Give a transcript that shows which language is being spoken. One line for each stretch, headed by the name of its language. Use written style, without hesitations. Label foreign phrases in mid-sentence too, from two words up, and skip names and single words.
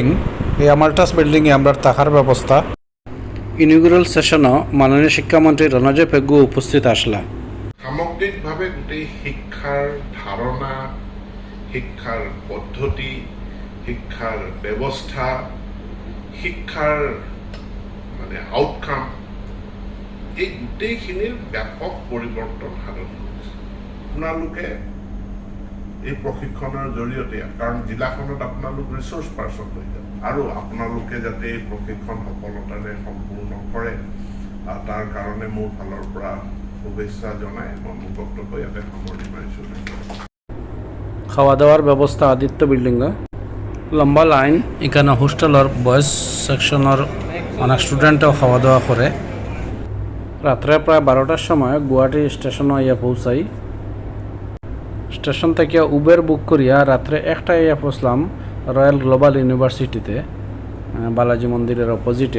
Bangla: এই আমাল্টাস বিল্ডিংয়ে আমরা থাকার ব্যবস্থা।
English: inaugural session
Bangla: মাননীয় শিক্ষামন্ত্রী রণজয় পেগু উপস্থিত আসলা।
Assamese: সামগ্রিকভাৱে গোটেই শিক্ষাৰ ধাৰণা, শিক্ষাৰ পদ্ধতি, শিক্ষাৰ ব্যৱস্থা, শিক্ষাৰ আউটকাম, এই গোটেইখিনিৰ ব্যাপক পৰিৱৰ্তন সাধন কৰিছে। আপোনালোকে এই প্ৰশিক্ষণৰ জৰিয়তে, কাৰণ জিলাখনত আপোনালোক
English: resource person
Assamese: হৈ যাব, আৰু আপোনালোকে যাতে এই প্ৰশিক্ষণ সফলতাৰে সম্পূৰ্ণ কৰে তাৰ কাৰণে মোৰ ফালৰ পৰা শুভেচ্ছা জনাই মই মোৰ বক্তব্য ইয়াতে সামৰণি মাৰিছোঁ।
Bangla: খাওয়া দাওয়ার ব্যবস্থা আদিত্য বিল্ডিং, লম্বা লাইন। এখানে হোস্টেলের
English: boys section
Bangla: অনেক স্টুডেন্টও খাওয়া দাওয়া করে। রাত্রে প্রায় 12টার সময় গুয়াহাটি স্টেশনে আইয়া পৌঁছাই। স্টেশন থেকে উবের বুক করিয়া রাত্রে 1টায় আইয়া পৌঁছলাম রয়্যাল গ্লোবাল ইউনিভার্সিটিতে, বালাজি মন্দিরের অপোজিটে।